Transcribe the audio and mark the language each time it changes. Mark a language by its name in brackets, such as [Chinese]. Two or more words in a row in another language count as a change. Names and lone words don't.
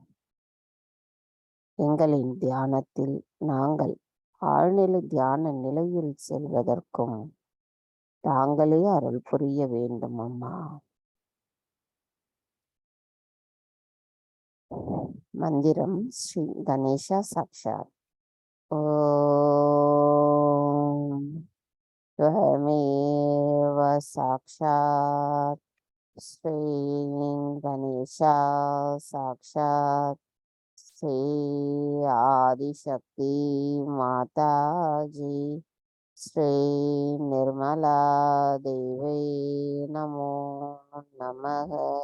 [Tamil] எங்களின் தியானத்தில் நாங்கள் ஆழ்நிலை தியான நிலையில் செல்வதற்கும் தாங்களே அருள் புரிய வேண்டும் அம்மா. [Sanskrit] मन्त्रम् श्री गणेशा साक्षात्. ॐ त्वमेव साक्षात् श्री गणेशा साक्षात् श्री आदिशक्ति माताजी श्री निर्मला देवी नमो नमः।